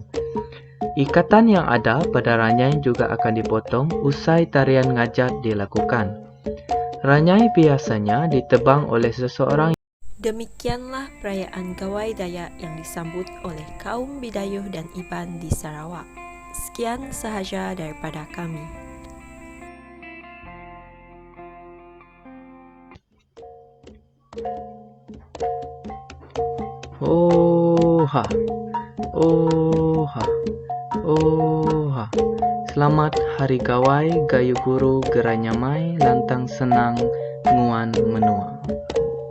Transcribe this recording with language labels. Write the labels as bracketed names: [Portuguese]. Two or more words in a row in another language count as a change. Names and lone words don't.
[Malay] Ikatan yang ada pada ranyai juga akan dipotong usai tarian ngajat dilakukan. Ranyai biasanya ditebang oleh seseorang. Demikianlah perayaan Gawai Daya yang disambut oleh kaum Bidayuh dan Iban di Sarawak. Sekian sahaja daripada kami. Oha, oha, oha. Selamat Hari Gawai, [Iban] Gayu Guru Geranyamai, Lantang Senang, Nguan Menua.